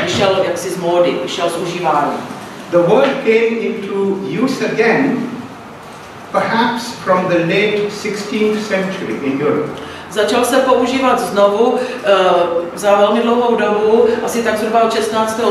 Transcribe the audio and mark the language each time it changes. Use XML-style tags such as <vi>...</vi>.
<cs>Vyšel jaksi z módy, vyšel z užívání.</cs> <en>The word came into use again, perhaps from the late 16th century in Europe.</en> <cs>Začal se používat znovu za velmi dlouhou dobu, asi tak zhruba od 16.</cs>